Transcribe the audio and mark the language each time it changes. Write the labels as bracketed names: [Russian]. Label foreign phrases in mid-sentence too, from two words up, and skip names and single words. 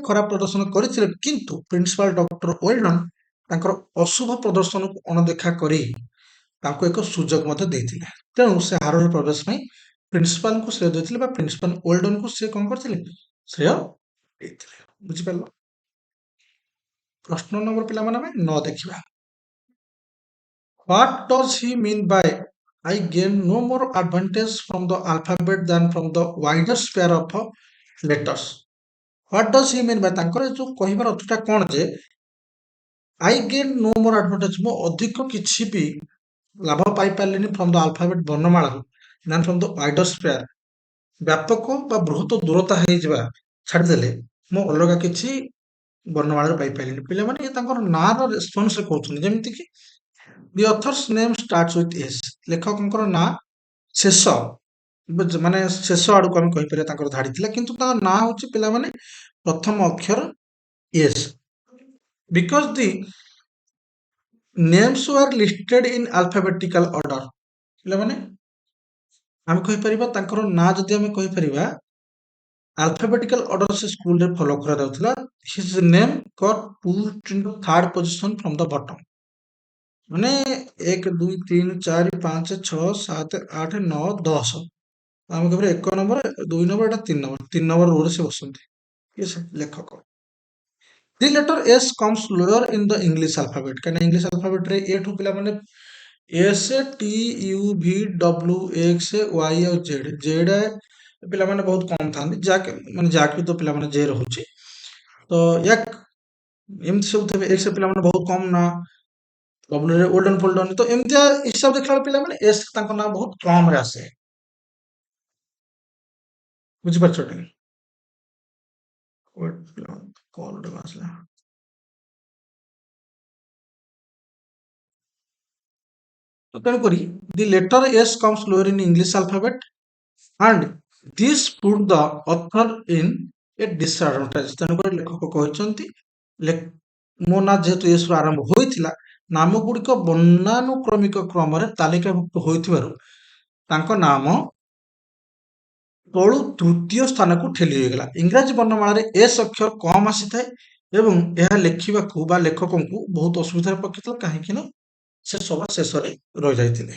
[Odia] ଖରାପ ପ୍ରଦର୍ଶନ କରିଥିଲେ କିନ୍ତୁ ପ୍ରିନ୍ସିପାଲ ଡକ୍ଟର ୱେଲ୍ଡନ ତାଙ୍କର ଅଶୁଭ ପ୍ରଦର୍ଶନକୁ ଅଣଦେଖା କରି ତାଙ୍କୁ ଏକ ସୁଯୋଗ ମଧ୍ୟ ଦେଇଥିଲେ ତେଣୁ ସେ ହାରୋରେ ପ୍ରବେଶ ପାଇଁ ପ୍ରିନ୍ସିପାଲଙ୍କୁ ଶ୍ରେୟ ଦେଇଥିଲେ ବା ପ୍ରିନ୍ସିପାଲ ୱେଲ୍ଡନଙ୍କୁ ସେ କଣ କରିଥିଲେ ଶ୍ରେୟ ଦେଇଥିଲେ ବୁଝିପାରିଲ ପ୍ରଶ୍ନ ନମ୍ବର ପିଲାମାନେ ଆମେ 9 ଦେଖିବା [English] What does he mean by I gain no more advantage from the alphabet than from the wider sphere of letters? What does he mean by [Odia] ତାଙ୍କର ଯୋଉ କହିବାର ଅର୍ଥଟା କଣ ଯେ [English] I gain no more advantage [Odia] ମୁଁ ଅଧିକ କିଛି ବି ଲାଭ ପାଇପାରିଲିନି [English] from the alphabet [Odia] ବର୍ଣ୍ଣମାଳାରୁ [English] than from the wider sphere [Odia] ବ୍ୟାପକ ବା ବୃହତ ଦୂରତା ହେଇଯିବା ଛାଡ଼ିଦେଲେ ମୁଁ ଅଲଗା କିଛି ବର୍ଣ୍ଣମାଳାରୁ ପାଇପାରିଲିନି ପିଲାମାନେ ଇଏ ତାଙ୍କର ନାଁର ରେସ୍ପନ୍ସରେ କହୁଛନ୍ତି ଯେମିତିକି [English] the authors name starts with S [Odia] ଲେଖକଙ୍କର ନାଁ ଶେଷ ମାନେ ଶେଷ ଆଡକୁ ଆମେ କହିପାରିବା ତାଙ୍କର ଧାଡି ଥିଲା କିନ୍ତୁ ତାଙ୍କ ନାଁ ହଉଛି ପିଲାମାନେ ପ୍ରଥମ ଅକ୍ଷର ଏସ୍ [English] because the names were listed in alphabetical order [Odia] ପିଲାମାନେ ଆମେ କହିପାରିବା ତାଙ୍କର ନାଁ ଯଦି ଆମେ କହିପାରିବା [English] alphabetical order [Odia] ସେ ସ୍କୁଲରେ ଫଲୋ କରାଯାଉଥିଲା [English] his name got pushed into third position from the bottom ମାନେ 1 2 3 4 5 6 7 8 9 10 ଆମେ [Odia] କହିପାରିବା 1 ନମ୍ବର 2 ନମ୍ବର ଏଟା 3 ନମ୍ବର ରୋରେ ସେ ବସନ୍ତି କିଏ ସେ ଲେଖକ [English] the letter s comes lower in the english alphabet [Odia] କାହିଁକିନା ଇଂଲିଶ ଆଲଫାବେଟରେ ଏ ଠୁ ପିଲାମାନେ ଏସ୍ ଟି ୟୁ ଭି ଡବ୍ଲ୍ୟୁ ଏକ୍ସ ୱାଇ ଆଉ ଜେଡ୍ ଜେଡ୍ ପିଲାମାନେ ବହୁତ କମ ଥାନ୍ତି ଯାକ ମାନେ ଯାକ ବି ତ ପିଲାମାନେ ଜେ ରହୁଛି ତ ୟାକ୍ ଏମିତି ସବୁ ଥିବେ ଏକ୍ସ ପିଲାମାନେ ବହୁତ କମ ନା ଡବ୍ଲ୍ୟୁରେ ଓଲ୍ଡନ ଫୋଲ୍ଡନ ତ ଏମିତିଆ ହିସାବ ଦେଖିଲା ବେଳେ ପିଲାମାନେ ଏସ୍ ତାଙ୍କ ନାଁ ବହୁତ କମରେ ଆସେ ବୁଝିପାରୁଛ ଟି କଲ୍ ଗୋଟେ ଆସିଲା ତ ତେଣୁକରି [English] the letter S comes lower in English alphabet and this put the author in a disadvantage [Odia] ତେଣୁକରି ଲେଖକ କହିଛନ୍ତି ମୋ ନାଁ ଯେହେତୁ ଏସ୍ ରୁ ଆରମ୍ଭ ହୋଇଥିଲା ନାମ ଗୁଡ଼ିକ ବର୍ଣ୍ଣାନୁକ୍ରମିକ କ୍ରମରେ ତାଲିକାଭୁକ୍ତ ହୋଇଥିବାରୁ ତାଙ୍କ ନାମ ତଳୁ ତୃତୀୟ ସ୍ଥାନକୁ ଠେଲି ହୋଇଗଲା। ଇଂରାଜୀ ବର୍ଣ୍ଣମାଳାରେ ଏସ୍ ଅକ୍ଷର କମ୍ ଆସିଥାଏ ଏବଂ ଏହା ଲେଖିବାକୁ ବା ଲେଖକଙ୍କୁ ବହୁତ ଅସୁବିଧାରେ ପକେଇଥିଲା, କାହିଁକି ନା ସେ ସବା ଶେଷରେ ରହିଯାଇଥିଲେ।